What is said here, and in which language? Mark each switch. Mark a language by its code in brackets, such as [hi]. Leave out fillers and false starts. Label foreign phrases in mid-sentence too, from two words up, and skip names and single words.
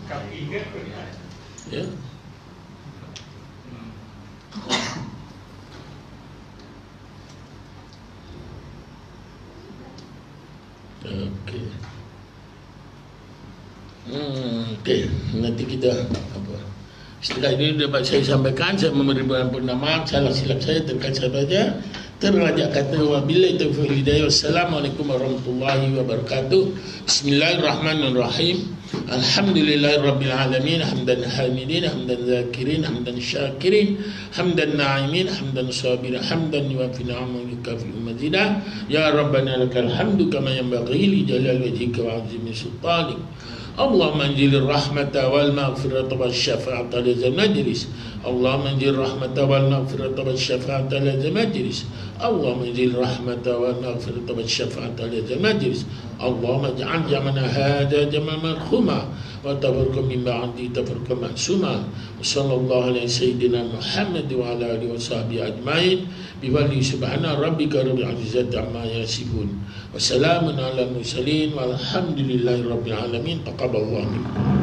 [ms] Ya. Okey. Okey, nanti kita apa? Setelah ini dapat saya sampaikan, saya memberi ampun maaf salah silap saya terkait sahaja. Terlajak kata [ar] وبالله التوفيق الهداية. والسلام عليكم ورحمة الله وبركاته. بسم الله الرحمن الرحيم. الحمد لله رب العالمين، حمدا حامدين، حمدا ذاكرين، حمدا شاكرين، حمدا ناعمين، حمدا صابرين، حمدا يوافي نعمه يكافئ مزيده. يا ربنا لك الحمد كما ينبغي لجلال وجهك وعظيم سلطانك. اللهم أنزل الرحمة والمغفرة والشفاعة لمجلس. اللهم أنزل الرحمة والمغفرة والشفاعة لمجلس. اللهم أنزل الرحمة والمغفرة والشفاعة لمجلس. اللهم اجعل جمعنا هذا جمعا مرحوما وتفرقنا من بعد تفرقا معصوما. صلى الله عليه سيدنا محمد وعلى آله وصحبه أجمعين. بولي سبحان ربك رب العزة عما يصفون. وسلام على المرسلين والحمد لله رب العالمين.